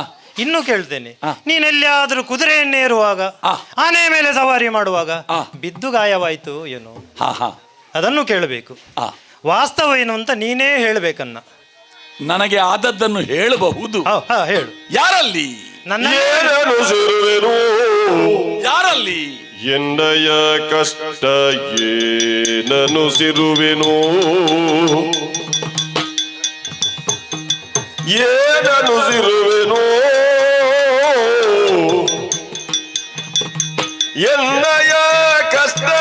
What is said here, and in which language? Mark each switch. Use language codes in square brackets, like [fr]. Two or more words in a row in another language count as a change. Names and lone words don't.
[kn] ಇನ್ನು ಕೇಳ್ತೇನೆ. ಹಾ. ನೀನೆಲ್ಲಿಯಾದ್ರೂ ಕುದುರೆಯನ್ನೇರುವಾಗ, ಹಾ. ಆನೆ ಮೇಲೆ ಸವಾರಿ ಮಾಡುವಾಗ ಹಾ. ಬಿದ್ದು ಗಾಯವಾಯ್ತು ಏನು, ಹಾ. ಅದನ್ನು ಕೇಳಬೇಕು. ಹಾ. ವಾಸ್ತವ ಏನು ಅಂತ ನೀನೇ ಹೇಳಬೇಕನ್ನ. ನನಗೆ ಆದದ್ದನ್ನು ಹೇಳಬಹುದು. ಹೇಳು. ಯಾರಲ್ಲಿ? ನನ್ನ ಏನನು ಸಿರುವೆನು ಯಾರಲ್ಲಿ? ಎನ್ನಯ ಕಷ್ಟ ಏನನು ಸಿರುವೆನು, ಏನನು ಸಿರುವೆನು, ಎನ್ನಯ ಕಷ್ಟ